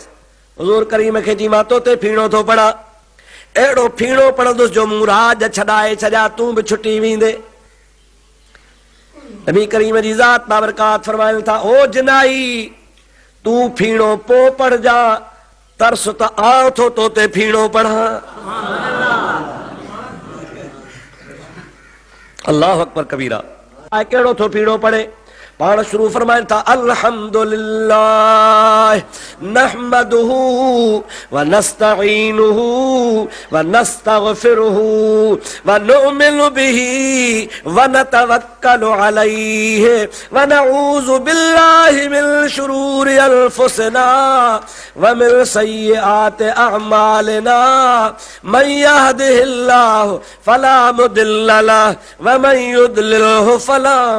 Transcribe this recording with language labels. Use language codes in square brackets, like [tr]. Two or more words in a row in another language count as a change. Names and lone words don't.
[sd] हुज़ूर करीम खे चई मां तो ते फीणो थो पढ़ां, अहिड़ो फीणो पढ़ंदुसि जो मूं राज छॾाए छॾिया, तूं बि छुटी वेंदे। नबी करीम जी ज़ात बाबरकात फरमाइनि था, ओ जिनाई तूं फीणो पोइ पढ़जा, तरस त आउं थो तो ते फीणो पढ़ां। [ar] الله أكبر كبيرا. [sd] कहिड़ो थो फीणो पढ़े? पाण शुरू फरमाइनि था, [ar] الحمد لله نحمده ونستعينه ونستغفره ونؤمن به ونتوكل عليه ونعوذ بالله من شرور أنفسنا ومن سيئات أعمالنا من يهده الله فلا مضل له ومن يضلل فلا